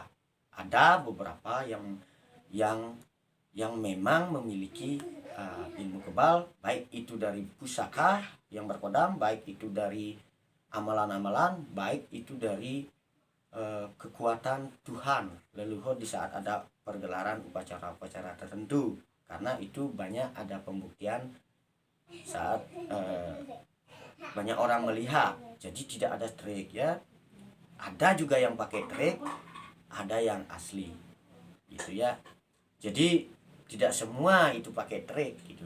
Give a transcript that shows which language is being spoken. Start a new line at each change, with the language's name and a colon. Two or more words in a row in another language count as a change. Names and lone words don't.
Indonesian: Ada beberapa yang memang memiliki ilmu kebal, baik itu dari pusaka yang berkodam, baik itu dari amalan-amalan, baik itu dari kekuatan Tuhan leluhur di saat ada pergelaran upacara-upacara tertentu. Karena itu banyak ada pembuktian saat banyak orang melihat. Jadi tidak ada trik ya. Ada juga yang pakai trik, ada yang asli gitu ya. Jadi tidak semua itu pakai trik gitu.